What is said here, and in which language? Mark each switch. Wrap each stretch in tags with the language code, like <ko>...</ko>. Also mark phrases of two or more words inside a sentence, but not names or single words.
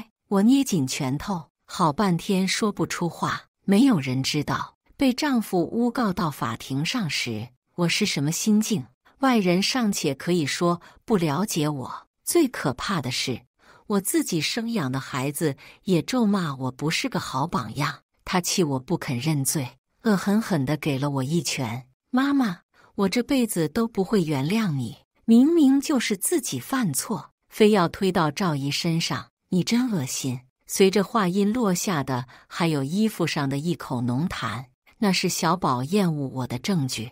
<zh>我捏緊拳頭，好半天說不出話。沒有人知道被丈夫誣告到法庭上時，我是什麼心境。外人尚且可以說不了解我，最可怕的是，我自己生養的孩子也咒罵我不是個好榜樣。他氣我不肯認罪，惡狠狠地給了我一拳。媽媽，我這輩子都不會原諒你。明明就是自己犯錯，非要推到趙姨身上，你真惡心。隨着話音落下的還有衣服上的一口濃痰，那是小寶厭惡我的證據。</zh>